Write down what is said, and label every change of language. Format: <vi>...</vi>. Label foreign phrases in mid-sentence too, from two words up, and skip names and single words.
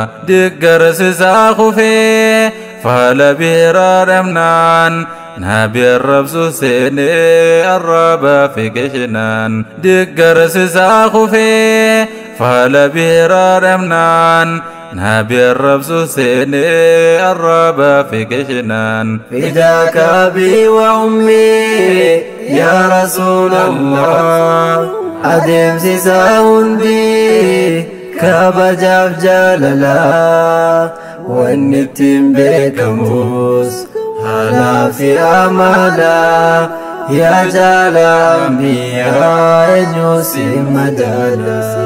<om>Deeggarsi isaa kufee faala biraa dhabnaan Nabi arrabsu seene arraba fi qishinaan. Diggarsisaa kufee faala biraa dhabnaan. Nabi arrabsu seene arraba fi qishinaan.</om> <ar>فداك أبي وأمي يا رسول الله.</ar> <om>Adeemsisaa hundi kabajaaf jaalala. Wanni ittiin beekamus haalaa fi amala. Yaa jaala ambiyaa eenyu si madaala.</om>